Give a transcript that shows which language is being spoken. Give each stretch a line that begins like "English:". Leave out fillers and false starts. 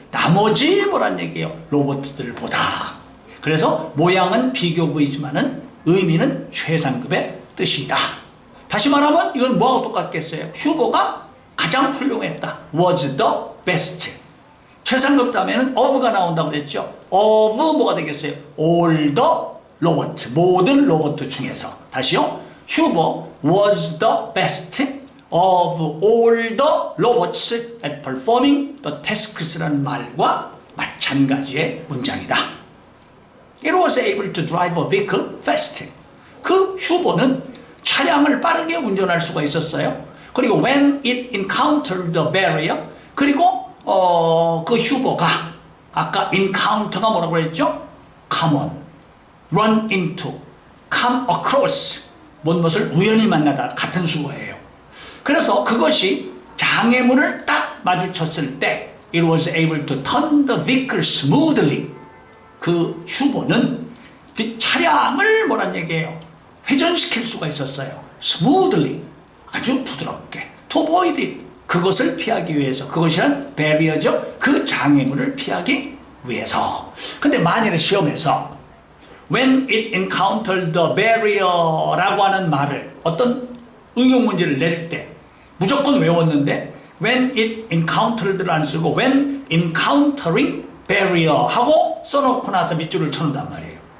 Korean: 나머지 뭐란 얘기예요? 로봇들보다. 그래서 모양은 비교급이지만은 의미는 최상급의 뜻이다. 다시 말하면 이건 뭐하고 똑같겠어요? 휴버가 가장 훌륭했다.
English: was the best.
Korean: 최상급 다음에는 of가 나온다고 그랬죠. of 뭐가 되겠어요?
English: all the robot,
Korean: 모든 로봇 중에서. 다시요.
English: 휴버 was the best of all the robots at performing the tasks라는 말과
Korean: 마찬가지의 문장이다.
English: It was able to drive a vehicle fast.
Korean: 그 휴보는 차량을 빠르게 운전할 수가 있었어요. 그리고
English: when it encountered the barrier,
Korean: 그리고 그 휴보가 아까 encounter가 뭐라고 그랬죠?
English: come on, run into, come across,
Korean: 무엇을 우연히 만나다, 같은 수어예요. 그래서 그것이 장애물을 딱 마주쳤을 때
English: it was able to turn the vehicle smoothly.
Korean: 그 휴보는 차량을 뭐란 얘기예요? 회전시킬 수가 있었어요. smoothly, 아주 부드럽게.
English: to avoid it,
Korean: 그것을 피하기 위해서. 그것이란 barrier죠. 그 장애물을 피하기 위해서. 근데 만일에 시험에서
English: when it encountered the barrier
Korean: 라고 하는 말을 어떤 응용 문제를 낼 때 무조건 외웠는데 when it encountered를 안 쓰고
English: when encountering barrier
Korean: 하고 써놓고 나서 밑줄을 쳐놓는단 말이에요.